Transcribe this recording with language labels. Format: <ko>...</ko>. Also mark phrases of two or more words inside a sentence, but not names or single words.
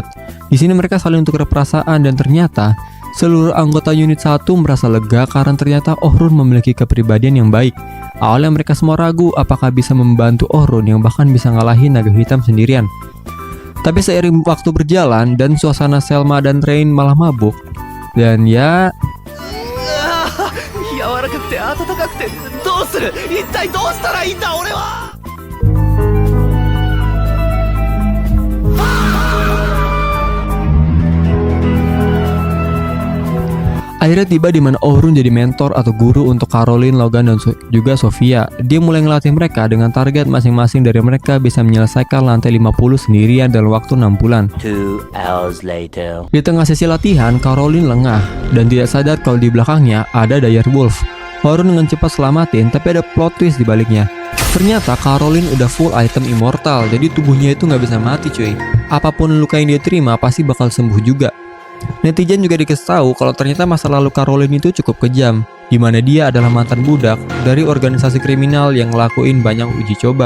<id>Di sini mereka saling tukar perasaan dan ternyata seluruh anggota unit 1 merasa lega karena ternyata Ohrun memiliki kepribadian yang baik. Awalnya mereka semua ragu apakah bisa membantu Ohrun yang bahkan bisa ngalahin naga hitam sendirian. Tapi seiring waktu berjalan dan suasana Selma dan Rain malah mabuk. Dan ya</id> <ja>ってどうする、一体どうしたらいいんだ俺は。</ja> <id>Akhirnya tiba di mana Ohrun jadi mentor atau guru untuk Caroline, Logan, dan juga Sofia. Dia mulai ngelatih mereka dengan target masing-masing dari mereka bisa menyelesaikan lantai 50 sendirian dalam waktu 6 bulan.</id> <en>2 hours later.</en> <id>Di tengah sesi latihan, Caroline lengah dan tidak sadar kalau di belakangnya ada Dire Wolf. Ohrun dengan cepat selamatin, tapi ada</id> <en>plot twist</en> <id>di baliknya. Ternyata Caroline udah</id> <en>full item immortal,</en> <id>jadi tubuhnya itu nggak bisa mati cuy. Apapun luka yang dia terima pasti bakal sembuh juga. Netizen juga dikasih tahu kalau ternyata masa lalu Caroline itu cukup kejam, di mana dia adalah mantan budak dari organisasi kriminal yang ngelakuin banyak uji coba.</id>